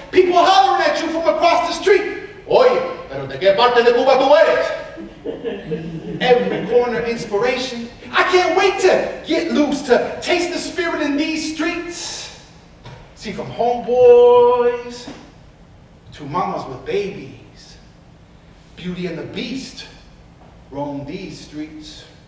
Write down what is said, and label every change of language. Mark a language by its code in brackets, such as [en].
[en] People hollering at you from across the street. [es] Oye, pero ¿de qué parte de Cuba tú eres? [en] Every corner inspiration. I can't wait to get loose, to taste the spirit in these streets. See, from homeboys to mamas with babies, Beauty and the Beast roam these streets.